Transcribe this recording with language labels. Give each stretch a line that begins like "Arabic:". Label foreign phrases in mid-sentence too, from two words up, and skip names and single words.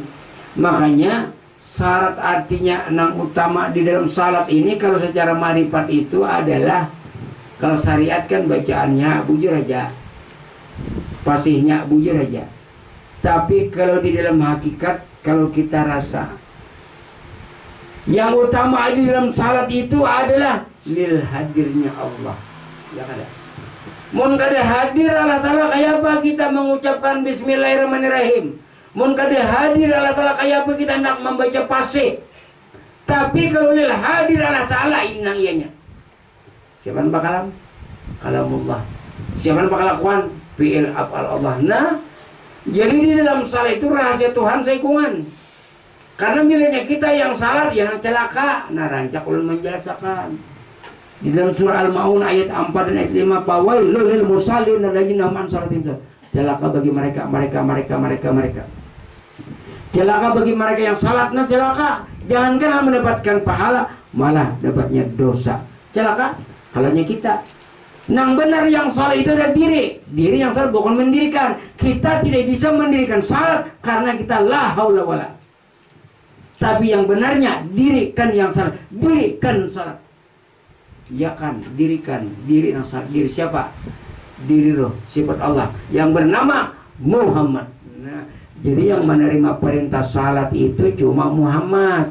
Indonesian: Makanya syarat artinya nang utama di dalam salat ini kalau secara marifat itu adalah, kalau syariat kan bacaannya bujur aja, fasihnya bujur aja. Tapi kalau di dalam hakikat, kalau kita rasa, yang utama di dalam salat itu adalah lil hadirnya Allah.
Banjar: Ya kada.
Indonesian: Mun kada hadir Allah Ta'ala, kayak apa kita mengucapkan bismillahirrahmanirrahim? Mun kada hadir Allah Ta'ala, kayak apa kita hendak membaca fasih? Tapi kalau lil hadir Allah Ta'ala, inang ianya. Siapa yang bakalan? Kalamullah. Siapa yang bakal lakukan?
Arabic: Fi'il af'al Allah.
Indonesian: Nah, jadi di dalam salat itu rahasia Tuhan saikungan. Karena bilanya kita yang salat, yang celaka, nah rancak ulun menjelaskan. Di dalam surah Al-Maun ayat 4 dan ayat 5,
Arabic: fawailul lil musallin alladzina hum an salatihim sahun.
Indonesian: Celaka bagi mereka. Celaka bagi mereka yang salatnya celaka. Jangankan mendapatkan pahala, malah dapatnya dosa. Celaka halanya kita. Yang benar yang salat itu adalah diri. Diri yang salat bukan mendirikan. Kita tidak bisa mendirikan salat karena kita
Arabic: la haula wala.
Indonesian: Tapi yang benarnya dirikan yang salat. Dirikan salat. Ya kan, dirikan diri yang salat. Diri siapa? Diri roh, sifat Allah yang bernama Muhammad. Nah, jadi yang menerima perintah salat itu cuma Muhammad.